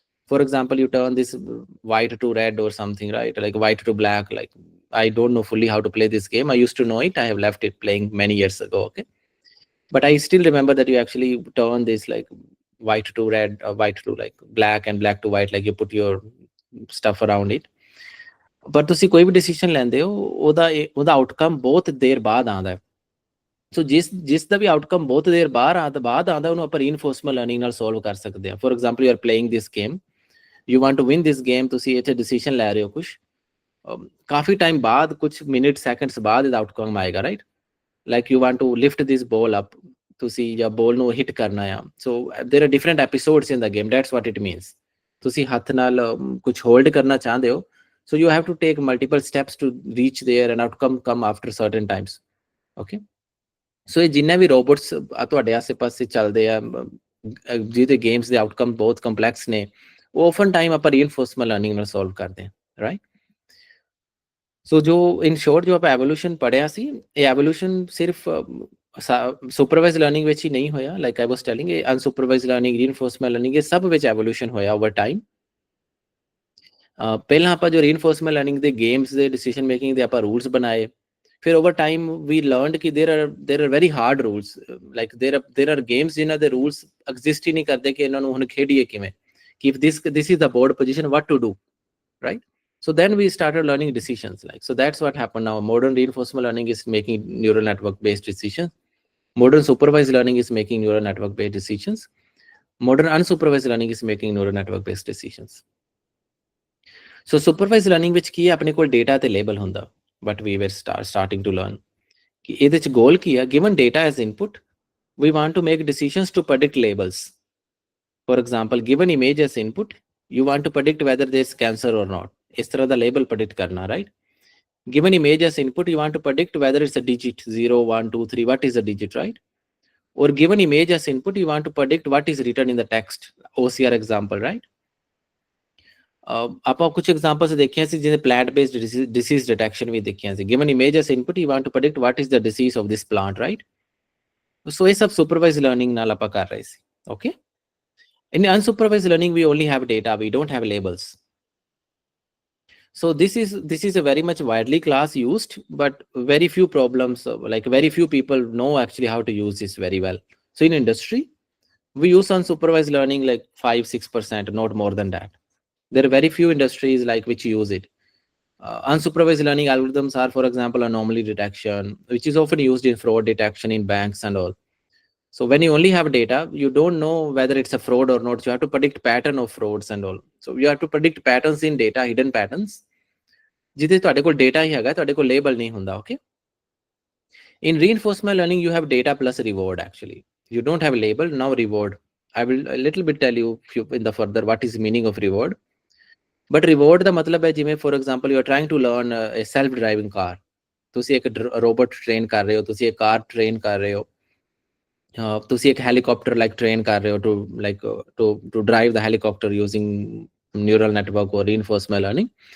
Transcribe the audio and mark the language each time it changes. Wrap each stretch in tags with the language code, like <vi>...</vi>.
<en>For example, you turn this white to red or something, right? Like white to black. Like I don't know fully how to play this game. I used to know it. I have left it playing many years ago. Okay, but I still remember that you actually turn this like white to red, white to like black, and black to white. Like you put your stuff around it.</en> <pa>ਪਰ ਤੁਸੀਂ ਕੋਈ ਵੀ decision ਲੈਂਦੇ ਹੋ, ਉਹਦਾ outcome ਬਹੁਤ ਦੇਰ ਬਾਅਦ ਆਉਂਦਾ ਹੈ। ਸੋ ਜਿਸ ਦਾ ਵੀ ਆਊਟਕਮ ਬਹੁਤ ਦੇਰ ਬਾਅਦ ਆਉਂਦਾ, ਉਹਨੂੰ ਆਪਾਂ ਰੀਇਨਫੋਰਸਮੈਂਟ ਲਰਨਿੰਗ ਨਾਲ ਸੋਲਵ ਕਰ ਸਕਦੇ ਹਾਂ।</pa> <en>for example, you are playing this game, you want to win this game,</en> <pa>ਤੁਸੀਂ ਇੱਥੇ ਡਿਸੀਜਨ ਲੈ ਰਹੇ ਹੋ ਕੁਛ, ਕਾਫੀ ਟਾਈਮ ਬਾਅਦ, ਕੁਛ ਮਿੰਟ ਸੈਕਿੰਡਸ ਬਾਅਦ ਇਹਦਾ ਆਊਟਕਮ ਆਏਗਾ,</pa> <en>Right? Like you want to lift this ball up,</en> <pa>ਤੁਸੀਂ ਜਾਂ ਬੋਲ ਨੂੰ ਹਿੱਟ ਕਰਨਾ ਆ।</pa> <en>So there are different episodes in the game, that's what it means.</en> <pa>ਤੁਸੀਂ ਹੱਥ ਨਾਲ ਕੁਛ ਹੋਲਡ ਕਰਨਾ ਚਾਹੁੰਦੇ ਹੋ,</pa> <en>so you have to take multiple steps to reach there and outcome come after certain times.</en> <pa>Okay, so ਇਹ ਜਿੰਨੇ ਵੀ ਰੋਬੋਟਸ ਤੁਹਾਡੇ ਆਸੇ ਪਾਸੇ ਚੱਲਦੇ ਆ, ਜਿਹਦੇ ਗੇਮਸ ਦੇ ਆਊਟਕਮ ਬਹੁਤ ਕੰਪਲੈਕਸ ਨੇ, ਉਹ ਓਫਨ ਟਾਈਮ ਆਪਾਂ ਰੀਇਨਫੋਰਸਮੈਂਟ ਲਰਨਿੰਗ ਨਾਲ ਸੋਲਵ ਕਰਦੇ ਹਾਂ, ਰਾਈਟ? ਸੋ ਜੋ ਇਨ ਸ਼ੋਰਟ ਜੋ ਆਪਾਂ ਐਵੋਲੂਸ਼ਨ ਪੜ੍ਹਿਆ ਸੀ, ਇਹ ਐਵੋਲੂਸ਼ਨ ਸਿਰਫ ਸੁਪਰਵਾਈਜ਼ ਲਰਨਿੰਗ ਵਿੱਚ ਹੀ ਨਹੀਂ ਹੋਇਆ।</pa> <en>like I was telling,</en> <pa>ਇਹ ਅਨਸੁਪਰਵਾਈਜ਼ ਲਰਨਿੰਗ, ਰੀਇਨਫੋਰਸਮੈਂਟ ਲਰਨਿੰਗ, ਇਹ ਸਭ ਵਿੱਚ ਐਵੋਲੂਸ਼ਨ ਹੋਇਆ ਓਵਰ ਟਾਈਮ। ਪਹਿਲਾਂ ਆਪਾਂ ਜੋ ਰੀਇਨਫੋਰਸਮੈਂਟ ਲਰਨਿੰਗ ਦੇ ਗੇਮਸ ਦੇ ਡਿਸੀਜਨ ਮੇਕਿੰਗ ਦੇ ਆਪਾਂ ਰੂਲਸ ਬਣਾਏ, ਫਿਰ ਓਵਰ ਟਾਈਮ ਵੀ ਲਰਨਡ ਕਿ</pa> <en>there are very hard rules,</en> <pa>like ਦੇਰ ਆਰ ਗੇਮਸ ਜਿਨ੍ਹਾਂ ਦੇ ਰੂਲਸ ਐਗਜ਼ਿਸਟ ਹੀ ਨਹੀਂ ਕਰਦੇ ਕਿ ਇਹਨਾਂ ਨੂੰ ਹੁਣ ਖੇਡੀਏ ਕਿਵੇਂ, ਕਿ</pa> <en>this is the board position, what to do, right? So then we started learning decisions, like, so that's what happened now. Modern reinforcement learning is making neural network based decisions. Modern supervised learning is making neural network based decisions. Modern unsupervised learning is making neural network based decisions.</en> <pa>So supervised learning ਵਿੱਚ ਕੀ ਹੈ, ਆਪਣੇ ਕੋਲ data ਤੇ label ਹੁੰਦਾ,</pa> <en>but we were starting to learn</en> <pa>ਕਿ ਇਹਦੇ ਚ ਗੋਲ ਕੀ ਹੈ।</pa> <en>given data as input, we want to make decisions to predict labels. For example, given image as input, you want to predict whether there's cancer or not.</en> <pa>ਇਸ ਤਰ੍ਹਾਂ ਦਾ label predict ਕਰਨਾ, right?</pa> <en>Given image as input, you want to predict whether it's a digit 0, 1, 2, 3, what is the digit, right? Or given image as input, you want to predict what is written in the text, OCR example, right?</en> <pa>ਆਪਾਂ ਕੁਝ examples ਦੇਖੀਆਂ ਸੀ, ਜਿਹਦੇ plant based dishes detection ਵੀ ਦੇਖੀਆਂ ਸੀ।</pa> <en>Given image as input, you want to predict what is the disease of this plant, right?</en> <pa>ਸੋ ਇਹ ਸਭ ਸੁਪਰਵਾਈਜ਼ਡ learning ਨਾਲ ਆਪਾਂ ਕਰ ਰਹੇ ਸੀ।</pa> <en>Okay, in unsupervised learning we only have data, we don't have labels. So this is a very much widely class used, but very few problems, like very few people know actually how to use this very well. So in industry, we use unsupervised learning like 5-6%, not more than that. There are very few industries like which use it. Unsupervised learning algorithms are, for example, anomaly detection, which is often used in fraud detection in banks and all. So when you only have data, you don't know whether it's a fraud or not. You have to predict pattern of frauds and all. So you have to predict patterns in data, hidden patterns.</en> <pa>ਜਿਹਦੇ ਤੁਹਾਡੇ ਕੋਲ data ਹੀ ਹੈਗਾ, ਤੁਹਾਡੇ ਕੋਲ label ਨਹੀਂ ਹੁੰਦਾ, okay?</pa> <en>In reinforcement learning, you have data plus reward actually. You don't have label, now reward. I will a little bit tell you in the further what is meaning of reward. But reward</en> <pa>ਦਾ ਮਤਲਬ ਹੈ ਜਿਵੇਂ</pa> <en>for example you are trying to learn a self driving car.</en> <pa>ਤੁਸੀਂ ਇੱਕ robot train ਕਰ ਰਹੇ ਹੋ, ਤੁਸੀਂ ਇੱਕ car train ਕਰ ਰਹੇ ਹੋ, ਤੁਸੀਂ ਇੱਕ helicopter like train ਕਰ ਰਹੇ ਹੋ</pa> <en>to drive the helicopter using neural network or reinforcement learning.</en>